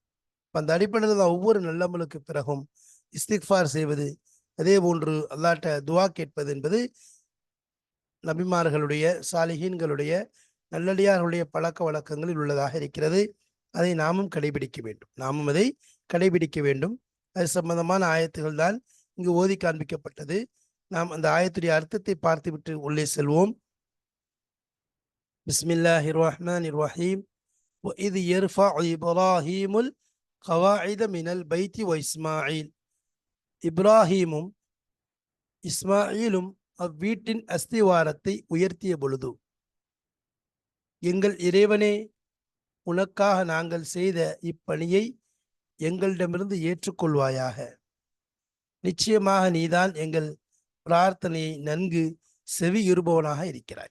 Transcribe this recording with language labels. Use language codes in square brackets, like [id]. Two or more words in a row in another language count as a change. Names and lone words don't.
[ta] அந்த அடிப்படையில் தான் ஒவ்வொரு நல்லமலுக்கு பிறகும் இஸ்திக்ஃபார் செய்வது, அதே போன்று அல்லாஹ்ட்ட துவா கேட்பது என்பது நபிமார்களுடைய, சாலிஹீன்களுடைய, நல்லடியார்களுடைய பழக்க வழக்கங்களில் உள்ளதாக இருக்கிறது. அதை நாமும் கடைபிடிக்க வேண்டும். அது சம்பந்தமான ஆயத்துகள் தான் இங்கு ஓதி காண்பிக்கப்பட்டது. நாம் அந்த ஆயத்துடைய அர்த்தத்தை பார்த்துவிட்டு உள்ளே செல்வோம். [ar] بسم الله الرحمن الرحيم. وَإِذْ يَرْفَعُ إِبْرَاهِيمُ الْقَوَاعِدَ مِنَ الْبَيْتِ وَإِسْمَاعِيلُ [ta] இப்ராஹீமும் இஸ்மாயிலும் அவ்வீட்டின் அஸ்திவாரத்தை உயர்த்திய பொழுது, எங்கள் இறைவனே, உனக்காக நாங்கள் செய்த இப்பணியை எங்களிடமிருந்து ஏற்றுக்கொள்வாயாக. நிச்சயமாக நீதான் எங்கள் பிரார்த்தனையை நன்கு செவியுறுபவனாக இருக்கிறாய்.